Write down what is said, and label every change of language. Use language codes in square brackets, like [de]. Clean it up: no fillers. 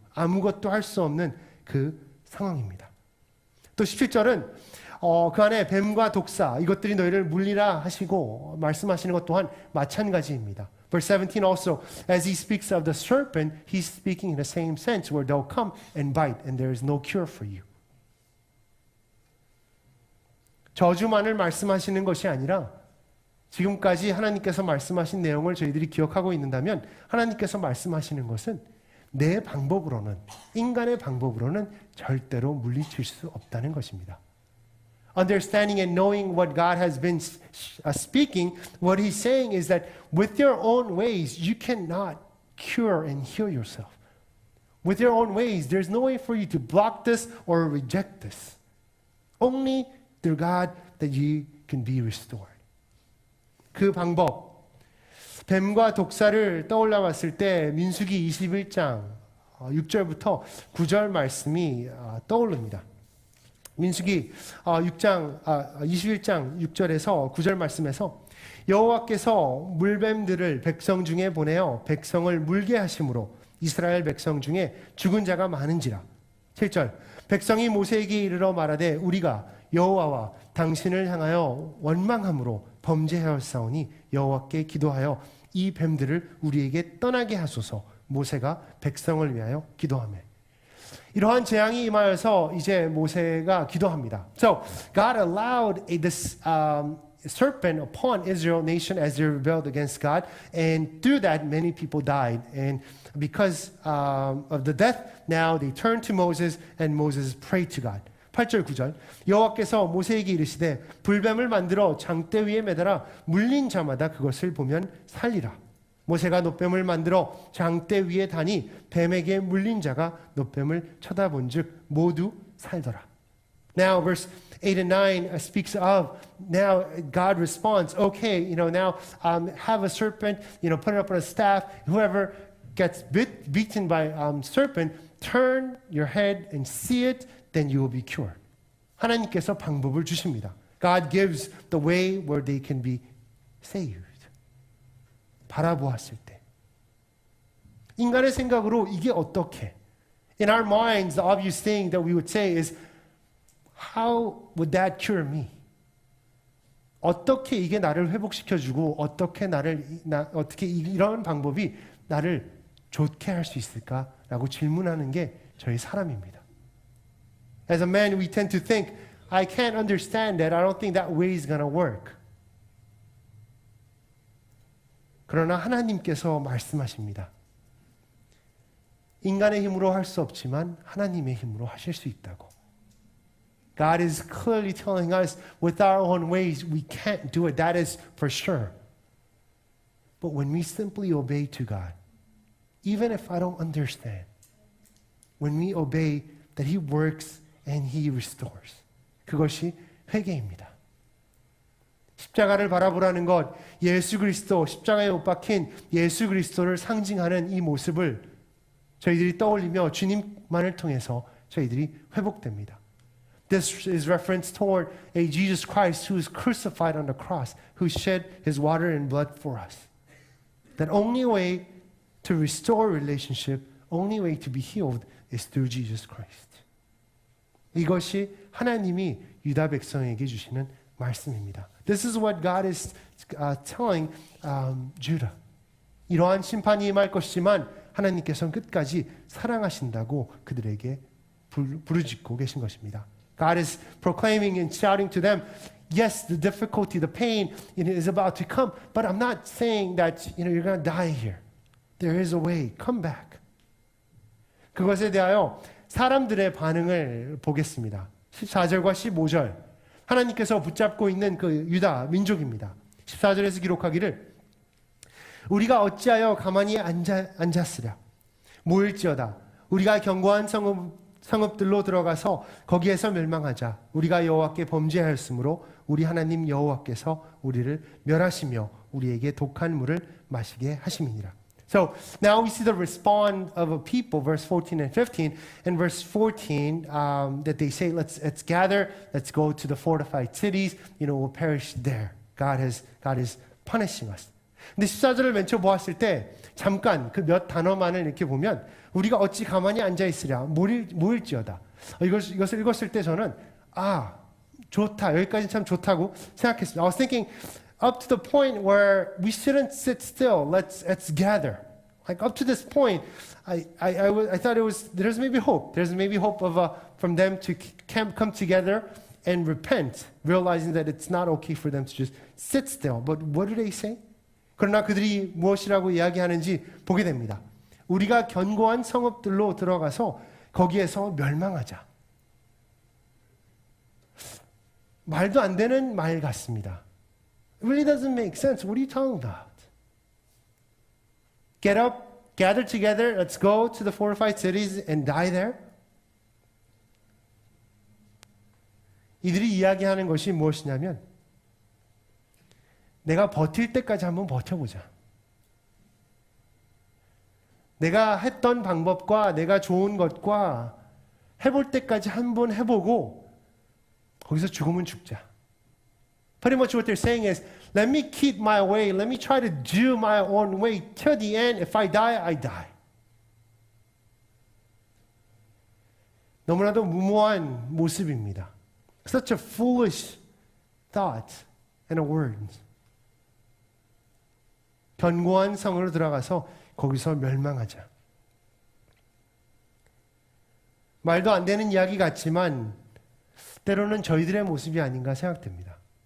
[ko] 아무것도 할 수 없는 그 상황입니다. 또 17절은 그 안에 뱀과 독사 이것들이 너희를 물리라 하시고 말씀하시는 것 또한 마찬가지입니다. [en] Verse 17 also, as he speaks of the serpent, he's speaking in the same sense where they'll come and bite and there is no cure for you. [ko] 저주만을 말씀하시는 것이 아니라 지금까지 하나님께서 말씀하신 내용을 저희들이 기억하고 있는다면 하나님께서 말씀하시는 것은 내 방법으로는, 인간의 방법으로는 절대로 물리칠 수 없다는 것입니다. [en] Understanding and knowing what God has been speaking, what He's saying is that with your own ways, you cannot cure and heal yourself. With your own ways, there's no way for you to block this or reject this. Only through God that you can be restored. [ko] 그 방법, 뱀과 독사를 떠올려 봤을 때 민수기 21장 6절부터 9절 말씀이 떠오릅니다. 민수기 21장 6절에서 9절 말씀에서 여호와께서 물뱀들을 백성 중에 보내어 백성을 물게 하심으로 이스라엘 백성 중에 죽은 자가 많은지라. 7절 백성이 모세에게 이르러 말하되 우리가 여호와와 당신을 향하여 원망함으로 범죄하였사오니 여호와께 기도하여 이 뱀들을 우리에게 떠나게 하소서. 모세가 백성을 위하여 기도하며 이러한 재앙이 임하여서 이제 모세가 기도합니다. [en] So God allowed this serpent upon Israel nation as they rebelled against God, and through that many people died. And because of the death, now they turned to Moses, and Moses prayed to God. [ko] 8절 9절 여호와께서 모세에게 이르시되 불뱀을 만들어 장대 위에 매달아 물린 자마다 그것을 보면 살리라. 모세가 노뱀을 만들어 장대 위에 다니 뱀에게 물린 자가 노뱀을 쳐다본즉 모두 살더라. [en] Now verse 8 and 9 speaks of, now God responds, okay, now have a serpent, put it up on a staff. Whoever gets beaten by serpent, turn your head and see it, then you will be cured. [ko] 하나님께서 방법을 주십니다. [en] God gives the way where they can be saved. [ko] 바라보았을 때. 인간의 생각으로 이게 어떻게? [en] In our minds, the obvious thing that we would say is, how would that cure me? [ko] 어떻게 이게 나를 회복시켜주고 어떻게 어떻게 이런 방법이 나를 좋게 할 수 있을까라고 질문하는 게 저희 사람입니다. [en] As a man, we tend to think, I can't understand that. I don't think that way is going to work. [ko] 그러나 하나님께서 말씀하십니다. 인간의 힘으로 할 수 없지만 하나님의 힘으로 하실 수 있다고. [en] God is clearly telling us with our own ways we can't do it. That is for sure. But when we simply obey to God, even if I don't understand, when we obey that He works and He restores. [ko] 그것이 회개입니다. 십자가를 바라보라는 것, 예수 그리스도, 십자가에 못 박힌 예수 그리스도를 상징하는 이 모습을 저희들이 떠올리며 주님만을 통해서 저희들이 회복됩니다. [en] This is reference toward a Jesus Christ who is crucified on the cross, who shed His water and blood for us. That only way to restore relationship, only way to be healed is through Jesus Christ. [ko] 이것이 하나님이 유다 백성에게 주시는 말씀입니다. [en] This is what God is telling Judah. [ko] 이러한 심판이 임할 것이지만 하나님께서는 끝까지 사랑하신다고 그들에게 부르짖고 계신 것입니다. [en] God is proclaiming and shouting to them, yes, the difficulty, the pain is about to come, but I'm not saying that you're going to die here. There is a way. Come back. [ko] 그것에 대하여 사람들의 반응을 보겠습니다. 14절과 15절. 하나님께서 붙잡고 있는 그 유다 민족입니다. 14절에서 기록하기를 우리가 어찌하여 가만히 앉았으랴. 모일지어다. 우리가 견고한 성읍들로 들어가서 거기에서 멸망하자. 우리가 여호와께 범죄하였으므로 우리 하나님 여호와께서 우리를 멸하시며 우리에게 독한 물을 마시게 하심이니라. [en] So now we see the response of a people, verse 14 and 15. In verse 14, that they say, let's gather, let's go to the fortified cities, we'll perish there. God is punishing us. [ko] 근데 14절을 맨 처음 보았을 때 잠깐 그 몇 단어만을 이렇게 보면 우리가 어찌 가만히 앉아 있으랴 모일지어다. 이것을 읽었을 때 저는 좋다. 여기까지 참 좋다고 생각했습니다. [en] I was thinking up to the point where we shouldn't sit still. Let's gather. Like up to this point, I thought there's maybe hope. There's maybe hope from them to come together and repent, realizing that it's not okay for them to just sit still. But what do they say? [ko] 그러나 그들이 무엇이라고 이야기하는지 보게 됩니다. 우리가 견고한 성읍들로 들어가서 거기에서 멸망하자. 말도 안 되는 말 같습니다. [en] It really doesn't make sense. What are you talking about? Get up, gather together, let's go to the fortified cities and die there? [ko] 이들이 이야기하는 것이 무엇이냐면 내가 버틸 때까지 한번 버텨보자. 내가 했던 방법과 내가 좋은 것과 해볼 때까지 한번 해보고 거기서 죽으면 죽자. [en] Pretty much what they're saying is, let me keep my way. Let me try to do my own way till the end. If I die, I die. [ko] 너무나도 무모한 모습입니다. [en] Such a foolish thought and a word. [ko] 견고한 성으로 들어가서 거기서 멸망하자. 말도 안 되는 이야기 같지만 때로는 저희들의 모습이 아닌가 생각됩니다.